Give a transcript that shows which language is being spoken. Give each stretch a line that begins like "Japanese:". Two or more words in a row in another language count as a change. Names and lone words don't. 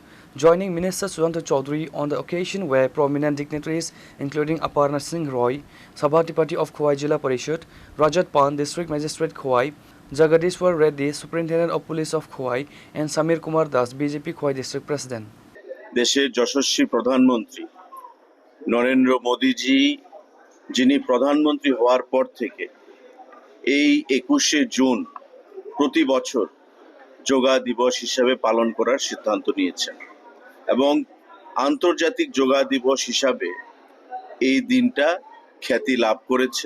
English: Joining Minister Susanto Chaudhary on the occasion were prominent dignitaries including Aparna Singh Roy, Sabhatipati of Khowai Jilla Parishad, Rajat Pan, District Magistrate Khowai, Jagadishwar Reddy, Superintendent of Police of Khowai and Samir Kumar Das, BJP Khowai District President.
Bangla: দেশের যশস্বী প্রধানমন্ত্রী নরেন্দ্র মোদীজি যিনি প্রধানমন্ত্রী হওয়ার পর থেকে এই 21শে জুন প্রতি বছর যোগা দিবস হিসাবে পালন করার সিদ্ধান্ত নিয়েছেন এবং আন্তর্জাতিক যোগা দিবস হিসাবে এই দিনটা খ্যাতি লাভ করেছে।